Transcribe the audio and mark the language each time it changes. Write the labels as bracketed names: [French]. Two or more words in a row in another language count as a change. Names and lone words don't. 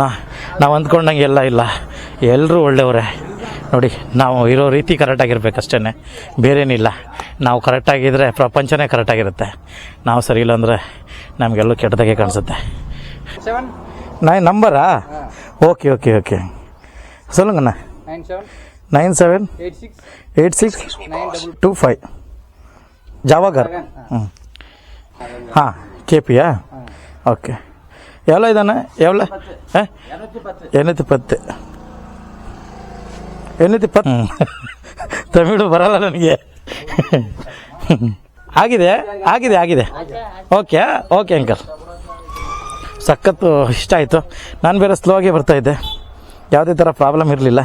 [Kannada] ನಾವು ಅಂದ್ಕೊಂಡಂಗೆ ಎಲ್ಲ ಇಲ್ಲ, ಎಲ್ಲರೂ ಒಳ್ಳೆಯವರೇ ನೋಡಿ. ನಾವು ಇರೋ ರೀತಿ ಕರೆಕ್ಟಾಗಿರ್ಬೇಕಷ್ಟೇ, ಬೇರೇನಿಲ್ಲ. ನಾವು ಕರೆಕ್ಟಾಗಿದ್ದರೆ ಪ್ರಪಂಚನೇ ಕರೆಕ್ಟಾಗಿರುತ್ತೆ. ನಾವು ಸರಿ ಇಲ್ಲ ಅಂದರೆ ನಮಗೆಲ್ಲೂ ಕೆಟ್ಟದಾಗೆ ಕಾಣಿಸುತ್ತೆ. 9 ನಂಬರಾ? ಓಕೆ. [Tamil] சொல்லுங்கண்ணா. 978625 ஜாவாகர். கேபியா? ஓகே. எவ்வளோ இதானே? எவ்வளோ? 810. [Kannada] ತಮಿಳು ಬರಲ್ಲ ನನಗೆ. ಆಗಿದೆ. [English] okay uncle. [Kannada] ಸಖತ್ತು ಇಷ್ಟ ಆಯಿತು. ನಾನು ಬೇರೆ ಸ್ಲೋ ಆಗಿ ಬರ್ತಾಯಿದ್ದೆ, ಯಾವುದೇ ಥರ ಪ್ರಾಬ್ಲಮ್ ಇರಲಿಲ್ಲ.